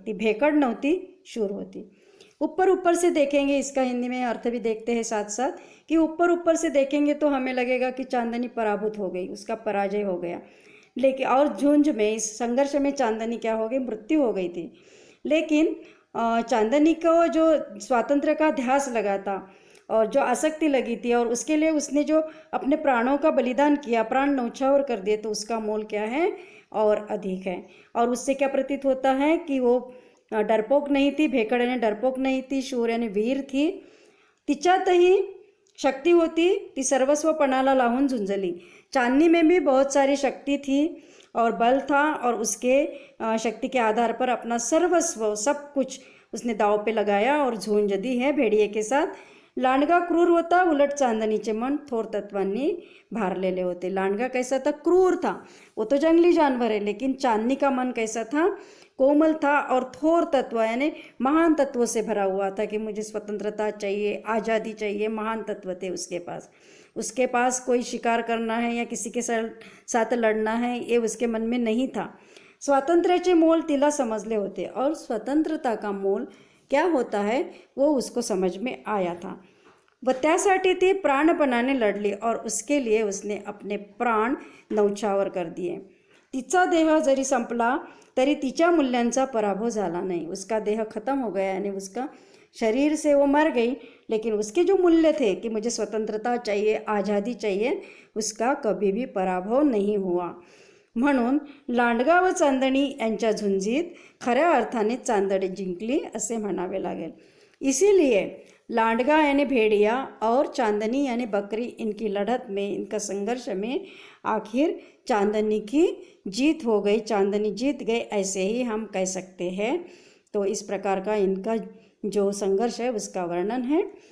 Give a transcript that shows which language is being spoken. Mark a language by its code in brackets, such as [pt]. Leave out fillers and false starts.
[mr] ती भेकड नव्हती, शूर होती। [hi] ऊपर ऊपर से देखेंगे, इसका हिंदी में अर्थ भी देखते हैं साथ साथ, कि ऊपर ऊपर से देखेंगे तो हमें लगेगा कि चांदनी पराभूत हो गई, उसका पराजय हो गया, लेकिन और झुंझ में, इस संघर्ष में चांदनी क्या हो गई, मृत्यु हो गई थी। लेकिन चांदनी को जो स्वातंत्र्य का ध्यास लगा था और जो आसक्ति लगी थी और उसके लिए उसने जो अपने प्राणों का बलिदान किया, प्राण न्यौछावर कर दिए, तो उसका मोल क्या है, और अधिक है। और उससे क्या प्रतीत होता है कि वो डरपोक नहीं थी, भेकड़ यानी डरपोक नहीं थी, शूर यानी वीर थी, [mr] तिच्यातही शक्ति होती, ती सर्वस्व पणाला लावून झुंजली। [hi] चांदनी में भी बहुत सारी शक्ति थी और बल था, और उसके शक्ति के आधार पर अपना सर्वस्व, सब कुछ उसने दाव पे लगाया और झुंज दी है भेड़िए के साथ। [mr] लांडगा क्रूर होता, उलट चांदनीचे मन थोर तत्वांनी भारलेले होते। [hi] लांडगा कैसा था, क्रूर था, वो तो जंगली जानवर है, लेकिन चांदनी का मन कैसा था, कोमल था और थोर तत्व यानी महान तत्व से भरा हुआ था, कि मुझे स्वतंत्रता चाहिए, आज़ादी चाहिए, महान तत्व थे उसके पास। उसके पास कोई शिकार करना है या किसी के साथ लढना है, ये उसके मन में नहीं था। [mr] स्वातंत्र्याचे मोल तिला समजले होते [hi] और स्वतंत्रता का मोल क्या होता है वो उसको समझ में आया था, [mr] व त्यासाठी ती प्राणपणाने लढली [hi] और उसके लिए उसने अपने प्राण न्यौछावर कर दिए। [mr] तिचा देह जरी संपला तरी तिच्या मूल्यांचा पराभव झाला नहीं, [hi] उसका देह खत्म हो गया, यानी उसका शरीर से वो मर गई, लेकिन उसके जो मूल्य थे कि मुझे स्वतंत्रता चाहिए, आज़ादी चाहिए, उसका कभी भी पराभव नहीं हुआ। [mr] म्हणून लांडगा व चांदणी यांच्या झुंजीत खऱ्या अर्थाने चांदणी जिंकली असे म्हणावे लागेल। [hi] इसीलिए लांडगा यानी भेड़िया और चांदनी यानी बकरी, इनकी लड़त में, इनका संघर्ष में आखिर चांदनी की जीत हो गई, चांदनी जीत गई, ऐसे ही हम कह सकते हैं। तो इस प्रकार का इनका जो संघर्ष है उसका वर्णन है।